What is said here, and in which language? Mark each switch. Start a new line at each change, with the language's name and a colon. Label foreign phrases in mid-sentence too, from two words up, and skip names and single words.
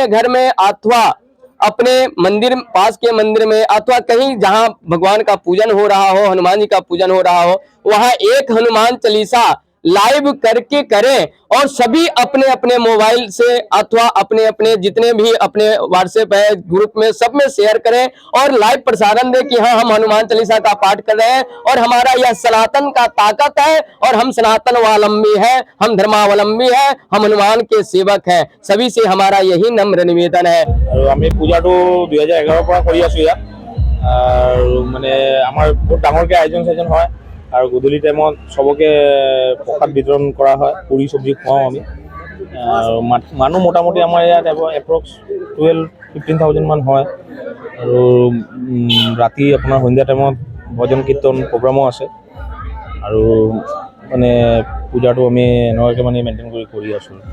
Hindi: घर में अथवा अपने मंदिर, पास के मंदिर में अथवा कहीं जहां भगवान का पूजन हो रहा हो, हनुमान जी का पूजन हो रहा हो, वहां एक हनुमान चालीसा लाइव करके करें और सभी अपने अपने मोबाइल से अथवा अपने अपने जितने भी अपने व्हाट्सएप है ग्रुप में सब में शेयर करें और लाइव प्रसारण दें कि हाँ हम हनुमान चालीसा का पाठ कर रहे हैं और हमारा यह सनातन का ताकत है और हम सनातनवालंबी हैं, हम धर्मावलंबी हैं, हम हनुमान के सेवक हैं। सभी से हमारा यही नम्र निवेदन है।
Assamese: আমি পূজাটো 2011 পৰা কৰি আছো ইয়াত আৰু মানে আমাৰ বহুত ডাঙৰকৈ আয়োজন হয় আৰু গধূলি টাইমত সবকে প্ৰসাদ বিতৰণ কৰা হয়, পুৰি চব্জি খুৱাওঁ আমি। আৰু মানুহ মোটামুটি আমাৰ ইয়াত এপ্ৰক্স 12-15,000 মান হয় আৰু ৰাতি আপোনাৰ সন্ধিয়া টাইমত ভজন কীৰ্তন প্ৰগ্ৰামো আছে আৰু মানে পূজাটো আমি এনেকুৱাকৈ মানে মেইনটেইন কৰি আছোঁ।